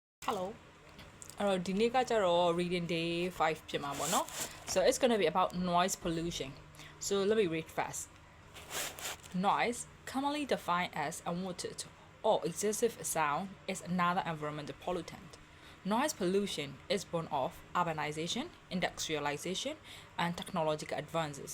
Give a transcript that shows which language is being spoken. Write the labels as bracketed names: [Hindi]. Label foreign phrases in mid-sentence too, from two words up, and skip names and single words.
[English] Hello. Today reading day 5 [Burmese] ဖြစ်မှာပေါ့နော် [English] So it's going to be about noise pollution. So let me read fast. Noise, commonly defined as unwanted or excessive sound, is another environmental pollutant. Noise pollution is born of urbanization, industrialization, and technological advances.